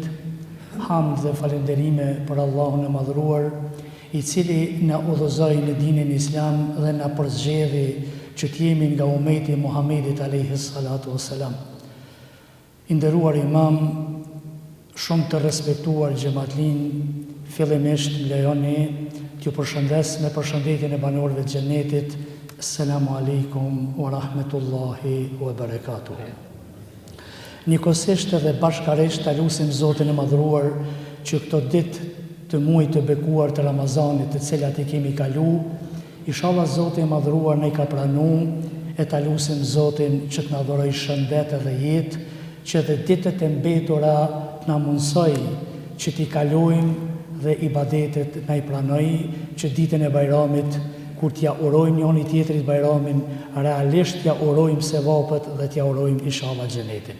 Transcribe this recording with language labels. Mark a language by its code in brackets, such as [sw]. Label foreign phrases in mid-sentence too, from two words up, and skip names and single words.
[sq] Hamd dhe falënderime për Allahun e madhruar, i cili na udhëzoi në dinin islam dhe na përzgjedhi që të jemi nga ummeti i Muhamedit [ar] عليه الصلاة والسلام. [sq] I nderuar imam, shumë të respektuar xhamatlin, fillimisht më lejoni t'ju përshëndes me përshëndetjen e banorëve të xhenetit. [ar] السلام عليكم ورحمة الله وبركاته. [sq] Njëkohësisht dhe bashkërisht ta lutim Zotin e madhruar që këto ditë të muajit të bekuar të Ramazanit, të cilat i kemi kalu, inshallah Zoti i madhruar na i ka pranuar, e ta lutim Zotin që të na dhurojë shëndet dhe jetë, që dhe ditët e mbetura na mundsoj që t'i kalojmë dhe ibadetet na i pranoj, që ditën e Bajramit, kur t'ja urojmë njëri tjetrit Bajramin, realisht t'ja urojmë sevapet dhe t'ja urojmë inshallah xhenetin.